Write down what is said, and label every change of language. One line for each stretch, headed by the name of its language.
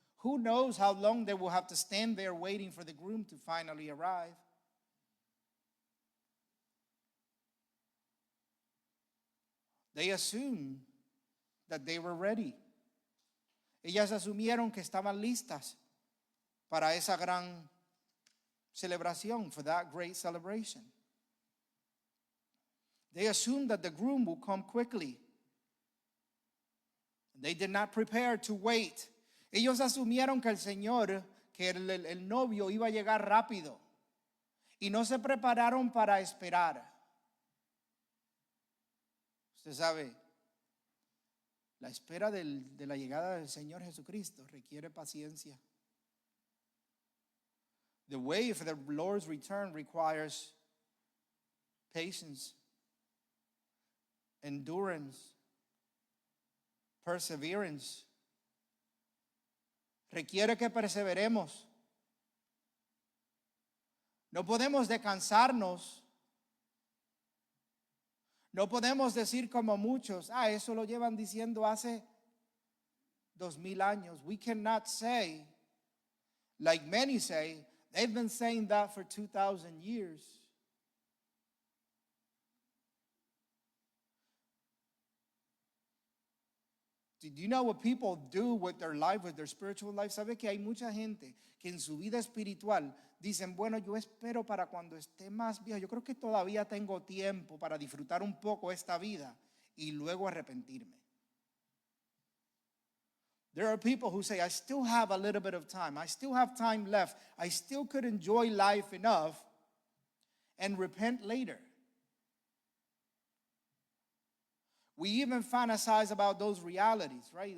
English: Who knows how long they will have to stand there waiting for the groom to finally arrive? They assumed that they were ready.
Spanish: Ellas asumieron que estaban listas para esa gran celebración,
English: for that great celebration. They assumed that the groom would come quickly. They did not prepare to wait.
Spanish: Ellos asumieron que el Señor, que el novio iba a llegar rápido. Y no se prepararon para esperar. Usted sabe, la espera de la llegada del Señor Jesucristo requiere paciencia.
English: The way for the Lord's return requires patience, endurance, perseverance.
Spanish: Requiere que perseveremos. No podemos descansarnos. No podemos decir como muchos, eso lo llevan diciendo hace 2000 años.
English: We cannot say, like many say, they've been saying that for 2,000 years. Do you know what people do with their life, with their spiritual life?
Spanish: ¿Sabe que hay mucha gente que en su vida espiritual dicen, bueno, yo espero para cuando esté más viejo, yo creo que todavía tengo tiempo para disfrutar un poco esta vida? y luego arrepentirme.
English: There are people who say, I still have a little bit of time. I still have time left. I still could enjoy life enough and repent later. We even fantasize about those realities, right?